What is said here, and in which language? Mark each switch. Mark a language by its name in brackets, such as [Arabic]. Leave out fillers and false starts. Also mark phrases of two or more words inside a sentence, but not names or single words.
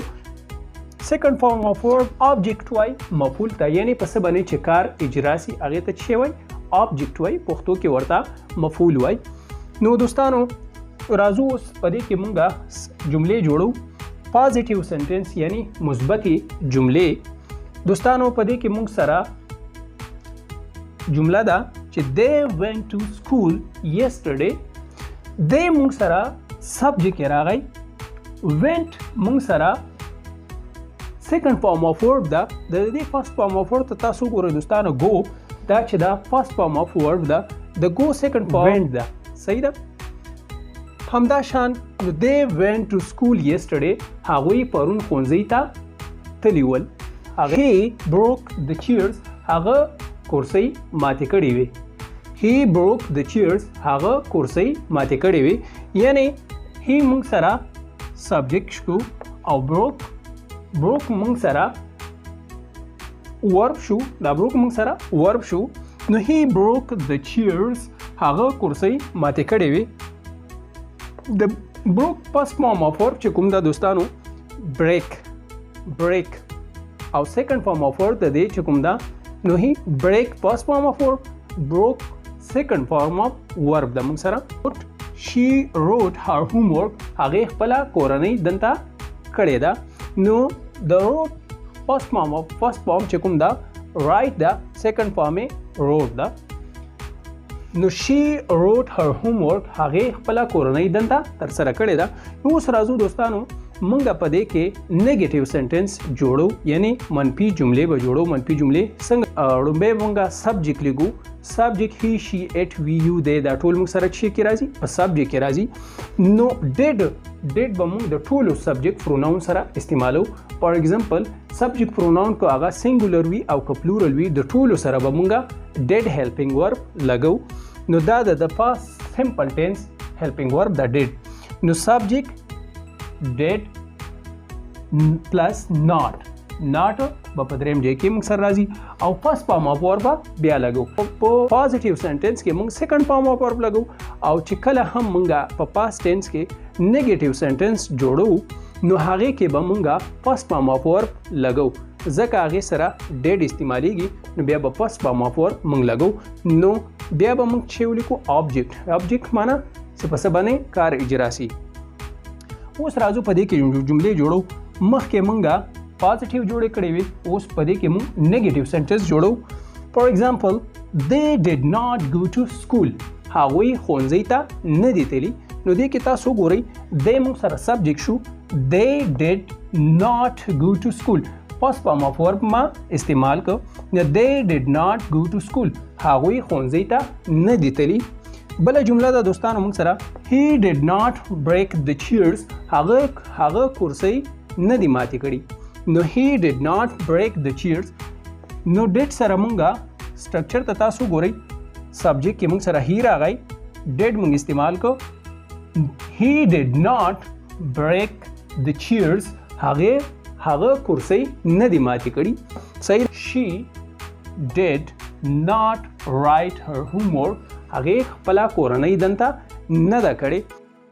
[English] second form of verb object [Pashto] وای مفعول ته یعنی په څه باندې چې کار اجرا سي هغه ته څه وای آبجیکټ وای پښتو کې ورته مفعول وای. نو دوستانو راځو په دې کې موږ جملې جوړو. [English] positive sentence [Pashto] یعنی مثبت جملې. دوستانو په دې کې موږ سره جمله ده چې [English] they went to school yesterday. [Pashto] they موږ سره سبجیکټ راغی. went موږ سره [English] second form of verb [Pashto] ده. د دې [English] first form of verb [Pashto] ته تاسو ګورئ دوستانو go دا چې دا [English] first form of verb [Pashto] ده د go [English] second form went [Pashto] ده. صحیح ده. همدا شان [English] they went to school yesterday [Pashto] هغوی پرون ښوونځي ته تللي ول. هغه [English] broke the chairs [Pashto] هغه کورسۍ ماتې کړې وي. [English] he broke the chairs [Pashto] هغه کورسۍ ماتې کړې وي یعنی he موږ سره سبجیکټ شو او broke موږ سره ورب شو. دا broke موږ سره ورب شو. نو [English] he broke the chairs [Pashto] هغه کورسۍ ماتې کړې وي. د [English] broke first form of verb [Pashto] چې کوم دا دوستانو break او [English] second form of verb [Pashto] د دې چې کوم دا نو [English] he break first form of verb broke second form of verb [Pashto] broke second form of verb د موږ سره [English] she wrote her homework [Pashto] هغه خپل کورنۍ دنده کړې ده. نو د [English] wrote first form [Pashto] چې کوم دا write دا [English] second form wrote [Pashto] دا. نو [English] she wrote her homework [Pashto] هغه خپل کورنۍ دنده تر سره کړې ده. نو اوس راځو دوستانو منګه په دې کې [English] negative sentence [Pashto] جوړو یعنی منفي جملې به جوړو. منفي جملې څنګه لومبه مونږه سبجیکټ لیکو. [English] subject he she it we you they [Pashto] دا ټول موږ سره چې کې راځي په سبجیکټ کې راځي. نو ډیډ به موږ د ټولو [English] subject pronoun [Pashto] سره استعمالو. [English] for example subject pronoun [Pashto] کو هغه سنگولر وي او که پلورل وي د ټولو سره به موږ [English] did helping verb [Pashto] لګو. نو دا د [English] past simple tense helping verb [Pashto] دا ډیډ. نو [English] subject did plus not [Pashto] په دریم ځای کې موږ سره راځي او [English] first form of verb [Pashto] بیا لګو. په [English] positive sentence [Pashto] کې موږ [English] second form of verb [Pashto] لګو او چې کله هم موږ په [English] past tense [Pashto] کې [English] negative sentence [Pashto] جوړو نو هغه کې به موږ [English] first form of verb [Pashto] لګو ځکه هغه سره ډیډ استعمالیږي. نو بیا به [English] first form of verb [Pashto] موږ لګو. نو بیا به موږ چې ولیکو آبجیکټ معنا څه په څه باندې کار اجرا سي. اوس راځو په دې کې جملې جوړو. مخکې مونږه پازیټیو جوړې کړې وي اوس په دې کې مونږ [English] negative sentence [Pashto] جوړو. [English] for example they did not go to school [Pashto] هغوی ښوونځي ته نه دي تللي. نو دې کې تاسو ګورئ they مونږ سره سبجیکټ شو. [English] they did not go to school first form of verb [Pashto] ما استعمال کړ. نو [English] they did not go to school [Pashto] هغوی ښوونځي ته نه دي تللي. بله جمله ده دوستانو موږ سره [English] he did not break the chairs [Pashto] هغه کورسۍ نه دي ماتې کړي. نو [English] he did not break the chairs. [Pashto] نو did سره موږ سټرکچر ته تاسو ګورئ سبجیکټ کې موږ سره he راغی did موږ استعمال کو. [English] he did not break the chairs [Pashto] هغه کورسۍ نه دي ماتې کړي. صحیح. [English] she did not write her homework [Pashto] هغه خپل کورنۍ دنده نه ده کړې.